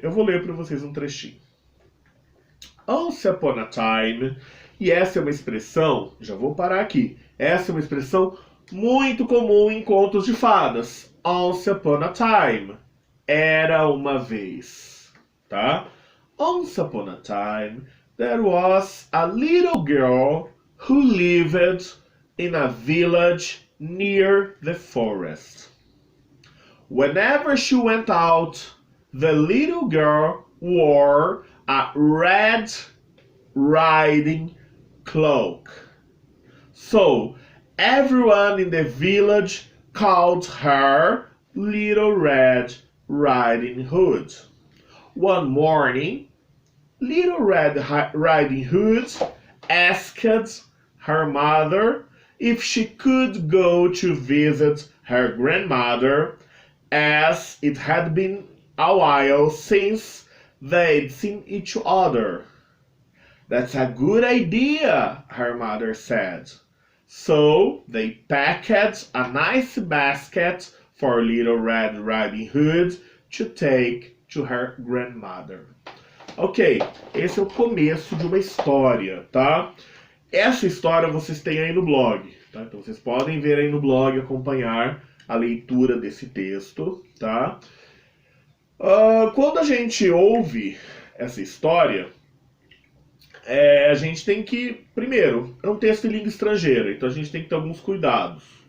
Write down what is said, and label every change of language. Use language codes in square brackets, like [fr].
[pt] Eu vou ler para vocês um trechinho. [en] Once upon a time, [pt] e essa é uma expressão, já vou parar aqui. Essa é uma expressão muito comum em contos de fadas. [en] Once upon a time, [pt] era uma vez, tá? [en] Once upon a time, there was a little girl who lived in a village near the forest. Whenever she went out, the little girl wore a red riding cloak. So everyone in the village called her Little Red Riding Hood. One morning, Little Red Riding Hood asked her mother if she could go to visit her grandmother as it had been a while since they'd seen each other. That's a good idea, her mother said. So they packed a nice basket for Little Red Riding Hood to take to her grandmother. [pt] Ok, esse é o começo de uma história, tá? Essa história vocês têm aí no blog, tá? Então vocês podem ver aí no blog, acompanhar a leitura desse texto, tá? Quando a gente ouve essa história, a gente tem que, primeiro, é um texto em língua estrangeira, então a gente tem que ter alguns cuidados.